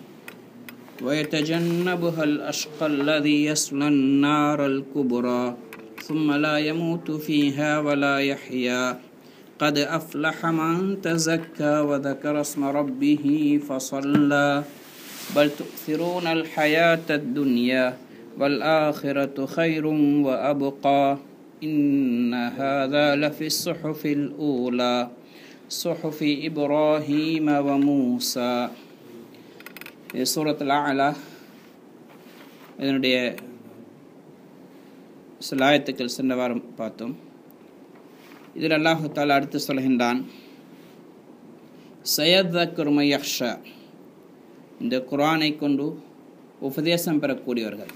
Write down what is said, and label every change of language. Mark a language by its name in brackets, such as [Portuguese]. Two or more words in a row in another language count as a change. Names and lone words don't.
[Arabic] ويتجنبها الأشقى الذي يصلى النار الكبرى ثم لا يموت فيها ولا يحيا قد أفلح من تزكى وذكر اسم ربه فصلى بل تؤثرون الحياة الدنيا والآخرة خير وأبقى إن هذا لفي الصحف الأولى صحف إبراهيم وموسى. [Tamil] சூரத்துல் அலா இதனுடைய சில ஆயத்துக்கள் சென்ற வாரம் பார்த்தோம். இதில் [Arabic] الله تعالى [Tamil] அடுத்து சொல்கின்றான், [Arabic] سيذكر من يخشى, [Tamil] இந்த குர்ஆனை கொண்டு உபதேசம் பெறக்கூடியவர்கள்.